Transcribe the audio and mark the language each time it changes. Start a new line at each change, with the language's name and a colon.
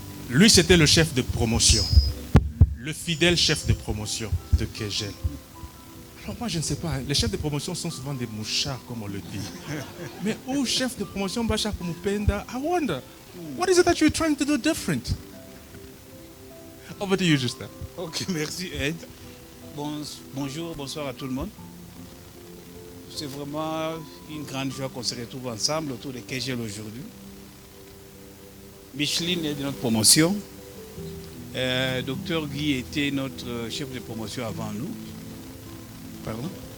French: Lui, c'était le chef de promotion. Le fidèle chef de promotion de Kegel. Alors moi, je ne sais pas, les chefs de promotion sont souvent des mouchards, comme on le dit. Mais où chef de promotion,
English: Bachar Kumupenda, I wonder, what is it that you're trying to do different? Over to you, Justin.
French: Ok, merci Ed. Bonjour, bonsoir à tout le monde. C'est vraiment une grande joie qu'on se retrouve ensemble autour de Kegel aujourd'hui. Micheline est de notre promotion. Docteur Guy était notre chef de promotion avant nous. Pardon?